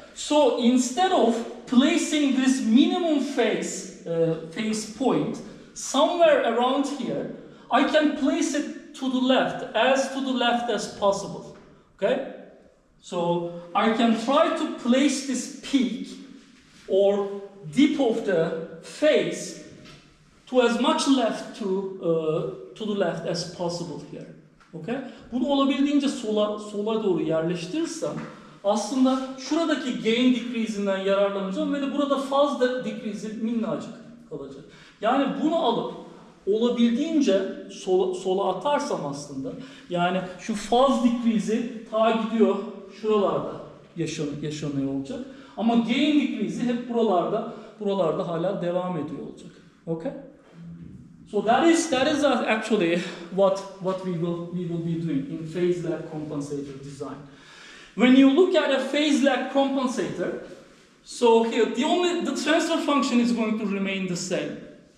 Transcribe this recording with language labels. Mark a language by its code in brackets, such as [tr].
[en] So instead of placing this minimum phase point somewhere around here, I can place it to the left as possible. Okay? So I can try to place this peak or dip of the phase to as much left to the left as possible here. Okay? [tr] Bunu olabildiğince sola doğru yerleştirirsem aslında şuradaki gain decrease'inden yararlanacağım ve de burada fazla decrease'i minnacık kalacak. Yani bunu alıp olabildiğince sola atarsam aslında yani şu faz decrease'i ta gidiyor şuralarda yaşanıyor olacak. Ama gain decrease'i hep buralarda hala devam ediyor olacak. [en] Okay? So that is actually what we will be doing in phase lag compensator design. When you look at a phase lag compensator, so here the transfer function is going to remain the same.